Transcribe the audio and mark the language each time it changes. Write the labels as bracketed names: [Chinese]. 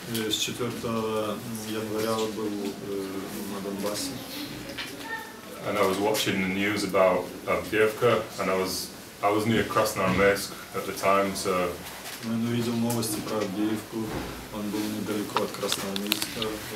[Russian] с 4 января был на Донбассе. [English] And I was watching the news about Авдеевка, and I was near Krasnoarmeysk at the time, so. [Russian] Он увидел новости про Авдеевку, он был недалеко от Красноармейска.